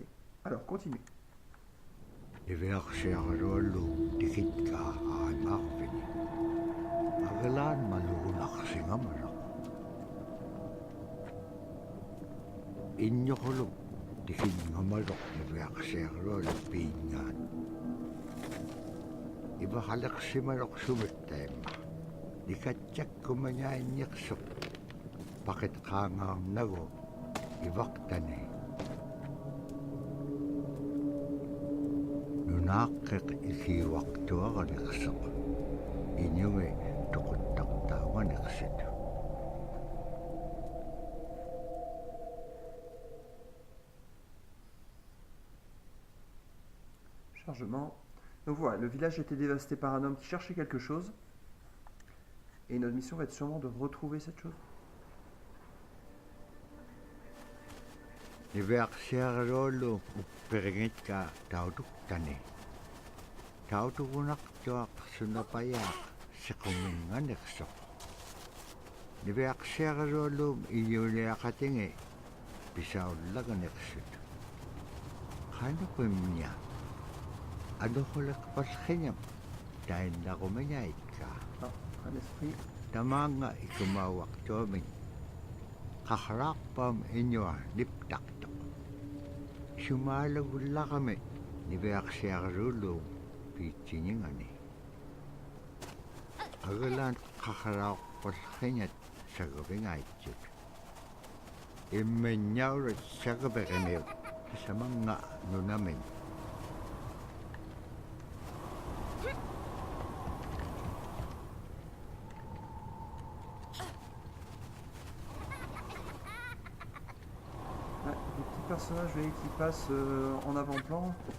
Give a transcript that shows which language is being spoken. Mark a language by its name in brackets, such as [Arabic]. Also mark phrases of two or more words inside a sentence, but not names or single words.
[French] Alors, continue. [Inupiaq] Iversiarollu tikitka aanarvini. Agelaan maluunaqsingamalo. Injoqulu tikingamaloq iversiarollu piingaan. Ivahaleqsimaloq sumittaimma. Nikatjakkumangaanniqsuq. Paqitqaangaarnagu ivaqtani. Naaqqeq ikiwaqtuaganiqseq iñugi tuquttaqtaaganiqsit. [French] Chargement. Donc voilà, le village a été dévasté par un homme qui cherchait quelque chose. Et notre mission va être sûrement de retrouver cette chose. [Inupiaq] Iversiarollu upperingitqa tautuktani. Tautugunaqtuaq sunapayaaq siquminganiqsoq. Niviaqsiarlullum iuliaqatingi pisaullaganiqsut. Qanuqimnia anuqulaqpallqiñam tainnaqumiñaitqa. [French] Un esprit. [Inupiaq] Tamaanga ikumauaqtuamin qaqraaqpam iñua liptaqtuq. Sumaalagullaqami niviaqsiarlullum piitsiningani. Agalaan qaqraaqpallqiñat sagavingaitsit. Immiñaurat sagaviqimiuq samanga nunamin. [French] Des petits personnages vous voyez, qui passent en avant-plan.